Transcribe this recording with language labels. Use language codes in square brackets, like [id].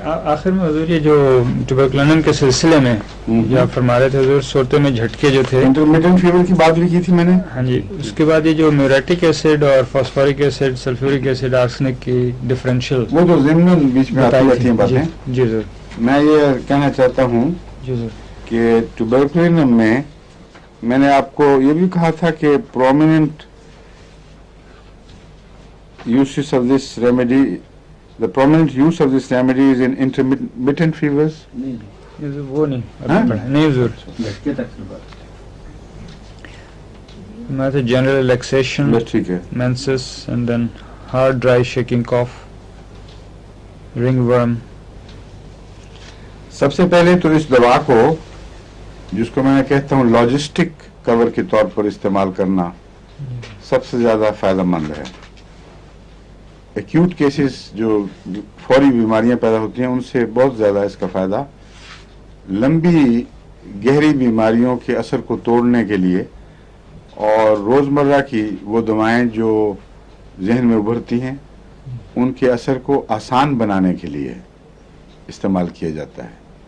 [hi] आखिर में हुजूर ये जो ट्यूबरकुलिन के सिलसिले में जो आप फरमा रहे थे हुजूर, सोते में झटके जो थे, इंटरमिटेंट फीवर की बात भी की थी मैंने। हाँ जी। उसके बाद ये जो म्यूरेटिक एसिड और phosphoric acid, sulphuric acid, arsenic की डिफरेंशियल वो जो ज़िम्मन बीच में आती रहती हैं बातें, जी सर। मैं ये कहना चाहता हूँ जी सर। कि ट्यूबरकुलिन में मैंने आपको ये भी कहा था कि prominent [en] uses of this remedy, the prominent use of this remedy is in intermittent fevers. [hi] वो नहीं हाँ? नहीं हुजूर। मैं तो जनरल रिलैक्सेशन, बस ठीक है। [en] menses, and then hard, dry, shaking cough, ringworm. [hi] सबसे पहले तो इस दवा को, जिसको मैं कहता हूँ लॉजिस्टिक कवर के तौर पर इस्तेमाल करना सबसे ज्यादा फायदेमंद है। एक्यूट केसेस जो फौरी बीमारियां पैदा होती हैं उनसे बहुत ज्यादा इसका फायदा लंबी गहरी बीमारियों के असर को तोड़ने के लिए और रोजमर्रा की वो दवाएं जो जहन में उभरती हैं उनके असर को आसान बनाने के लिए इस्तेमाल किया जाता है।